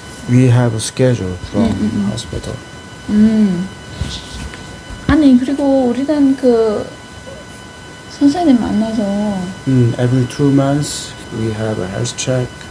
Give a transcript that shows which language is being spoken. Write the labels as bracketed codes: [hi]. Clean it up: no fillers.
[en] we have a schedule from hospital. [ko] 아니 그리고 우리는 그 선생님 만나서 [en] Every 2 months we have a health check.